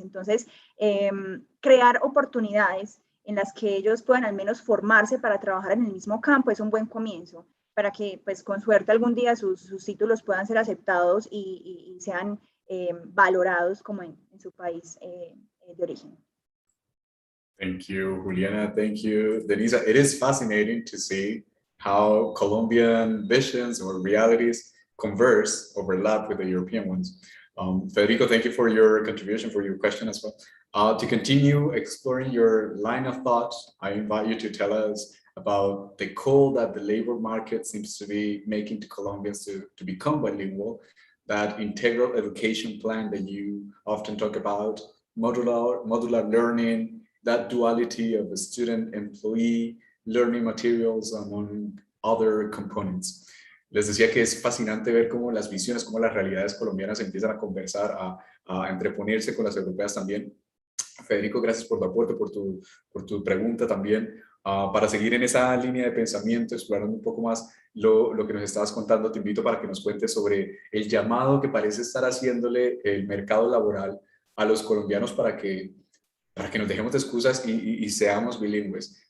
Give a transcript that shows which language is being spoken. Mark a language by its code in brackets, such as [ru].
[es] Entonces, crear oportunidades en las que ellos puedan al menos formarse para trabajar en el mismo campo es un buen comienzo, para que pues con suerte algún día sus títulos puedan ser aceptados y sean valorados como en su país de origen. [en] Thank you, Juliana. Thank you, Deniza. It is fascinating to see how Colombian visions or realities converse, overlap with the European ones. Federico, thank you for your contribution, for your question as well. To continue exploring your line of thought, I invite you to tell us about the call that the labor market seems to be making to Colombians to become bilingual, that integral education plan that you often talk about, modular learning, that duality of the student-employee, learning materials, among other components. [es] Les decía que es fascinante ver cómo las visiones, cómo las realidades colombianas empiezan a conversar, a entreponerse con las europeas también. Federico, gracias por tu aporte, por tu pregunta también. Para seguir en esa línea de pensamiento, explorando un poco más lo que nos estabas contando, te invito para que nos cuentes sobre el llamado que parece estar haciéndole el mercado laboral a los colombianos para que nos dejemos de excusas y seamos bilingües.